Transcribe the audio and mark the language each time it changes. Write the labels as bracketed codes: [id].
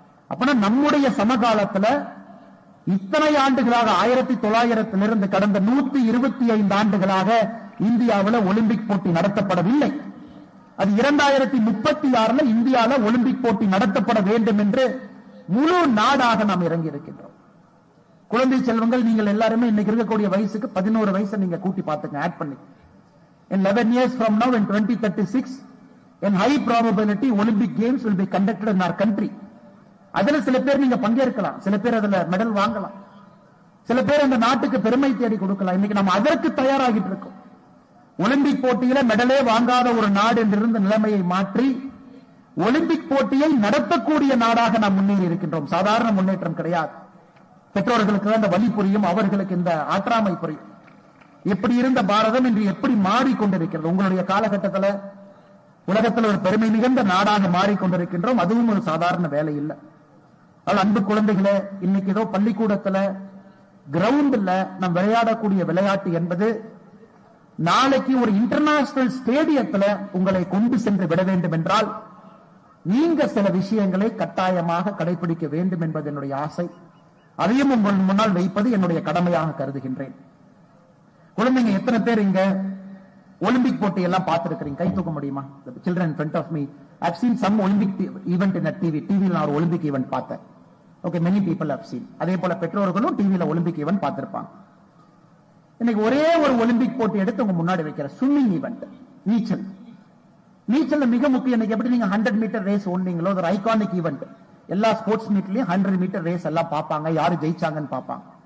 [ta] அப்பனா நம்முடைய சமகாலத்தில் இத்தனை ஆண்டுகளாக 1900 கடந்த 125 ஆண்டுகளாக இந்தியாவில் ஒலிம்பிக் போட்டி நடத்தப்படவில்லை. அது 2036 இந்தியாவில் ஒலிம்பிக் போட்டி நடத்தப்பட வேண்டும் என்று முழு நாடாக நாம் இறங்கி இருக்கின்றோம். குழந்தை செல்வங்கள், நீங்கள் எல்லாருமே இன்னைக்கு இருக்கக்கூடிய வயசுக்கு 11 வயசை நீங்க கூட்டி பார்த்துங்க, ஆட் பண்ணி. [en] In 11 years from now, in 2036, in high probability Olympic Games will be conducted in our country. [ta] அதுல சில பேர் நீங்க பங்கேற்கலாம், சில பேர் அதுல மெடல் வாங்கலாம், சில பேர் அந்த நாட்டுக்கு பெருமை தேடி கொடுக்கலாம். இன்னைக்கு நம்ம அதற்கு தயாராகிட்டு இருக்கோம். ஒலிம்பிக் போட்டியில மெடலே வாங்காத ஒரு நாடு என்றிருந்த நிலைமையை மாற்றி ஒலிம்பிக் போட்டியை நடத்தக்கூடிய நாடாக நாம் முன்னேறி இருக்கின்றோம். சாதாரண முன்னேற்றம் கிடையாது. பெற்றோர்களுக்கு அந்த வலி புரியும், அவர்களுக்கு இந்த ஆற்றாமை புரியும். எப்படி இருந்த பாரதம் இன்று எப்படி மாறிக்கொண்டிருக்கிறது. உங்களுடைய காலகட்டத்தில் உலகத்தில் ஒரு பெருமை மிகுந்த நாடாக மாறிக்கொண்டிருக்கின்றோம். அதுவும் ஒரு சாதாரண வேலை இல்லை. அன்பு குழந்தைகளே, இன்னைக்கு ஏதோ பள்ளிக்கூடத்தில் கிரவுண்ட்ல நாம் விளையாடக்கூடிய விளையாட்டு என்பது நாளைக்கு ஒரு இன்டர்நேஷனல் ஸ்டேடியத்தில் உங்களை கொண்டு சென்று விட வேண்டும் என்றால் நீங்க சில விஷயங்களை கட்டாயமாக கடைபிடிக்க வேண்டும் என்பது என்னுடைய ஆசை. அதையும் உங்கள் முன்னால் வைப்பது என்னுடைய கடமையாக கருதுகின்றேன். குழந்தைங்க எத்தனை பேர் இங்க ஒலிம்பிக் போட்டி எல்லாம் பார்த்திருக்கிறீங்க? கை தூக்க முடியுமா? [en] Children in front of me, I've seen some Olympic event in a TV [ta] நான் ஒரு ஒலிம்பிக் ஈவென்ட் பார்த்தேன். [en] Okay, many people have seen. [ta] அதே போல பெற்றோர்களும் டிவியில ஒலிம்பிக் ஈவென்ட் பார்த்திருப்பாங்க. இன்னைக்கு ஒரே ஒரு ஒலிம்பிக் போட்டி எடுத்து உங்க முன்னாடி வைக்கிற ஸ்விம்மிங் ஈவென்ட், நீச்சல். நீச்சல் மிக முக்கியம். இன்னைக்கு எப்படி நீங்க 100 மீட்டர் ரேஸ் ஓடுனீங்களோ, ஒரு ஐகானிக் ஈவென்ட். எல்லா ஸ்போர்ட்ஸ் மீட்லயும் 100 மீட்டர் ரேஸ் எல்லாம் பார்ப்பாங்க, யாரு ஜெயிச்சாங்கன்னு பார்ப்பாங்க.